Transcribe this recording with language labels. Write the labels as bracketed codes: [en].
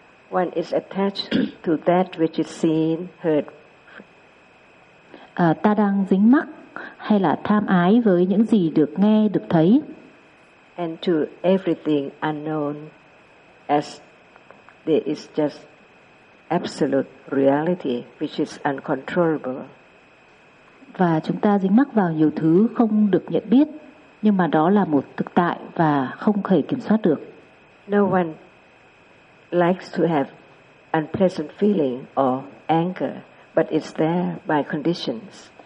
[en] One is attached to that which is seen, heard. [vi] Ta đang dính mắc hay là tham ái với những gì được nghe, được thấy. [en] And to everything unknown as there is just absolute reality which is uncontrollable. [vi] Và chúng ta dính mắc vào nhiều thứ không được nhận biết, nhưng mà đó là một thực tại và không thể kiểm soát được. [en] No one likes to have unpleasant feeling or anger, but it's there by conditions.